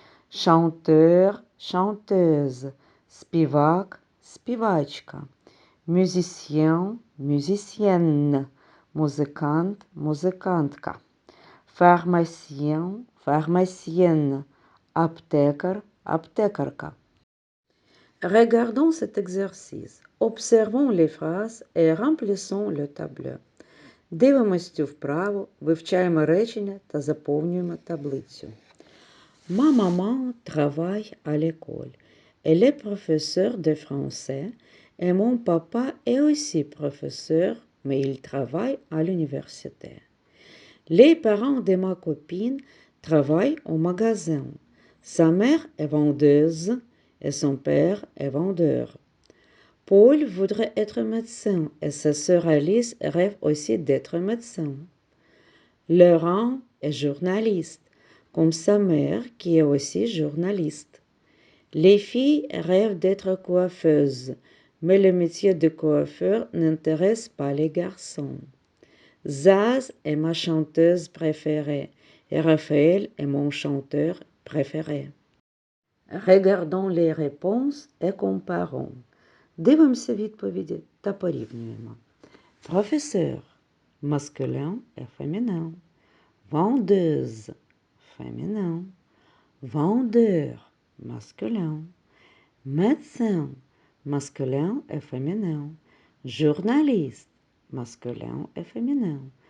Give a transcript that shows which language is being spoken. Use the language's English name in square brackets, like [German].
[French] chanteur, chanteuse, [Ukrainian] співак, співачка, [French] musicien, musicienne, [Ukrainian] музикант, музикантка, [French] pharmacien, pharmacienne, [Ukrainian] aptekar, aptekarka. [French] Regardons cet exercice. Observons les phrases et remplissons le tableau. [Ukrainian] Дивимось цю вправу, вивчаємо речення та заповнюємо таблицю. [French] Ma maman travaille à l'école. Elle est professeure de français et mon papa est aussi professeur, mais il travaille à l'université. Les parents de ma copine travaillent au magasin. Sa mère est vendeuse et son père est vendeur. Paul voudrait être médecin et sa sœur Alice rêve aussi d'être médecin. Laurent est journaliste, comme sa mère qui est aussi journaliste. Les filles rêvent d'être coiffeuses, mais le métier de coiffeur n'intéresse pas les garçons. Zaz est ma chanteuse préférée et Raphaël est mon chanteur préféré. Regardons les réponses et comparons. [Ukrainian] Дивимося відповіді та порівнюємо. [French] Professeur, masculin et féminin. Vendeuse, féminin. Vendeur, masculin. Médecin, masculin et féminin. Journaliste, masculin et féminin.